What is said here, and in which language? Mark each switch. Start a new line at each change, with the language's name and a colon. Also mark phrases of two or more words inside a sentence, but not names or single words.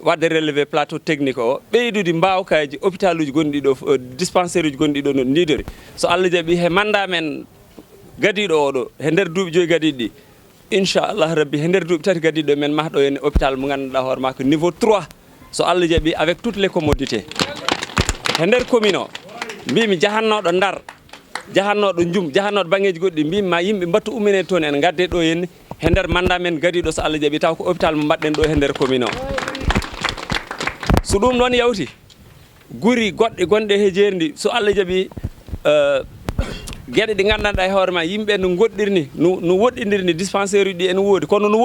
Fula: wadde
French: relevé plateau technique
Fula: o ɓeydude mbawkaji hôpital uji gonɗi ɗo dispensaire uji gonɗi ɗo no ndidori so Allah jaaɓi he manda men gadiɗo oɗo he nder duuɓi 5 gadiɗi ɗi inchallah rabbi he nder duuɓi 3 gadiɗo men mahɗo hen hôpital mo ganduɗa hoore ma ko niveau 3 so Allah jaaɓi
French: avec toutes les commodités
Fula: he nder commune o mbimi jahannoɗo Ndar jahannoɗo Djum jahannoɗo banggueji goɗɗi mbimi ma yimɓe mbattu ummine toon en gadde ɗo henni he nder manda men gadiɗo so Allah jaaɓi taw ko hôpital mo mbaɗɗen ɗo he nder commune o so ɗum ɗon yawti guri goɗɗe gonɗe he jeeri ndi so Allah jaaɓi gueɗe ɗe gandanɗa e hoore ma yimɓe no goɗɗirni no woɗɗidirni dispensaire uji ɗi ene woodi kono no